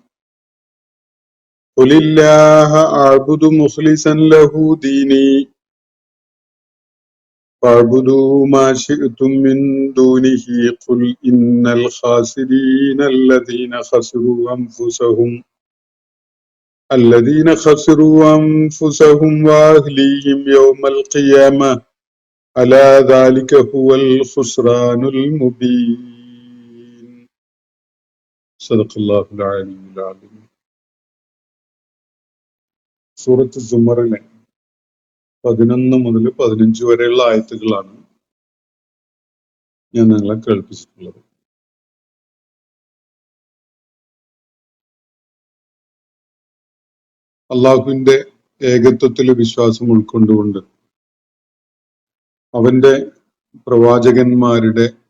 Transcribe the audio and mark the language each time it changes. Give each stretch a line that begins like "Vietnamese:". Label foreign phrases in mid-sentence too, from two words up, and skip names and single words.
Arabic: قل الله أعبد مخلصا له ديني فاعبدوا ما شئتم من دونه قل إن الخاسرين الذين خسروا أنفسهم وأهليهم يوم القيامة ألا ذلك هو الخسران المبين. صدق الله العلي العظيم.
Malayalam: സൂറത്ത് സുമറിലെ 11 മുതൽ 15 വരെയുള്ള ആയത്തുകളാണ് ഞാൻ നിങ്ങളെ കേൾപ്പിച്ചിട്ടുള്ളത്. അള്ളാഹുവിന്റെ ഏകത്വത്തിൽ വിശ്വാസം ഉൾക്കൊണ്ടുകൊണ്ട് അവന്റെ പ്രവാചകന്മാരുടെ